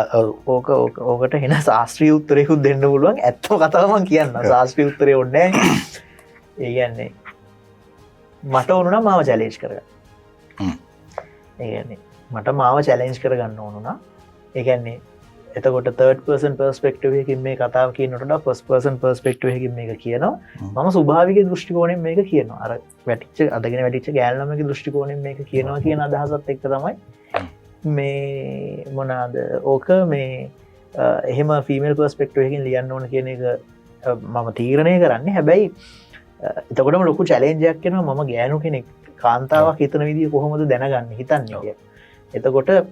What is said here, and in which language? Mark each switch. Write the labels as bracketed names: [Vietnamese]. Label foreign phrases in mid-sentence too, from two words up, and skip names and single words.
[Sinhala] ඕකට හෙන ශාස්ත්‍රීය උත්තරයකුත් දෙන්න පුළුවන් ඇත්තම කතාව මං කියන්න ශාස්ත්‍රීය උත්තරේ ඕනේ නැහැ ඒ කියන්නේ මට ඕන නම් මාව චැලෙන්ජ් කරගන්න ඒ කියන්නේ මට මාව චැලෙන්ජ් කරගන්න ඕන නම් ඒ කියන්නේ එතකොට [English] third person perspective [Sinhala] එකකින් මේ කතාව කියනකොට වඩා [English] first person perspective [Sinhala] එකකින් මේක කියනවා මම ස්වභාවික දෘෂ්ටි කෝණයෙන් මේක කියනවා අර අදගෙන වැටිච්ච ගෑනු ළමගේ දෘෂ්ටි කෝණයෙන් මේක කියනවා කියන අදහසත් එක්ක තමයි මේ මොනාද ඕක මේ එහෙම [English] female perspective [Sinhala] එකකින් ලියන්න ඕන කියන එක මම තීරණය කරන්නේ හැබැයි එතකොටම ලොකු චැලෙන්ජයක් වෙනවා මම ගෑනු කෙනෙක් කාන්තාවක් හිතන විදිය කොහොමද දැනගන්නේ හිතන්නේ කියලා. එතකොට